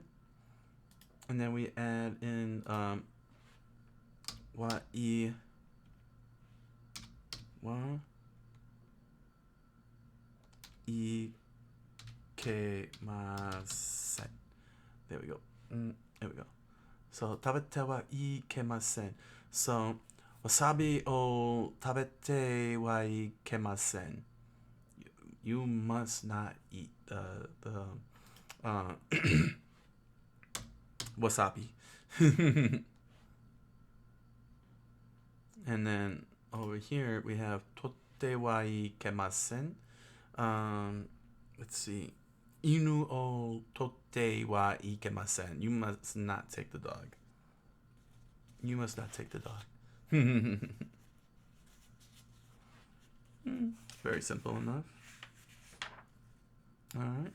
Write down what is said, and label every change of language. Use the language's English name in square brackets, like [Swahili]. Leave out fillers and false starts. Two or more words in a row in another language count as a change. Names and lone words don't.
[English] And then we add in [Japanese] はいけません. [English] There we go. There we go. [Japanese] So 食べてはいけません. So わさびを食べてはいけません. [English] You must not eat the wasabi. And then over here we have [Japanese] 取ってはいけません. [English] Let's see. [Japanese] 犬を取ってはいけません. [English] You must not take the dog. You must not take the dog. Very simple enough. All right.